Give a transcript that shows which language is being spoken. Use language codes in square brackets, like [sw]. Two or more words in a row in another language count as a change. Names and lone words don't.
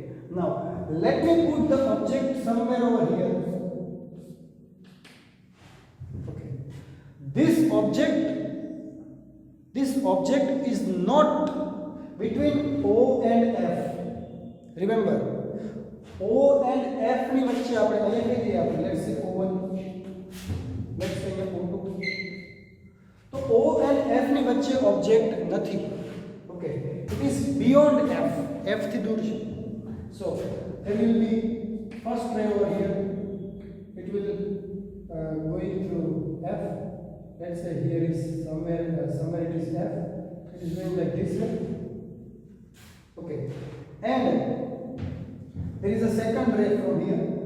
[en] Now let me put the object somewhere over here. Okay. This object is not between O and F. [gu] Remember, O and F ની વચ્ચે આપણે અહીંયા કહી દઈએ આપણે, [en] let's say O1, let's say O2. [gu] તો O and F ની વચ્ચે object નથી. [en] Okay, it is beyond F. [gu] F થી દૂર છે. [en] So there will be first ray over here. It will going through F. Let's say here is somewhere it is F. It is going like this way. Okay, and there is a second ray from here.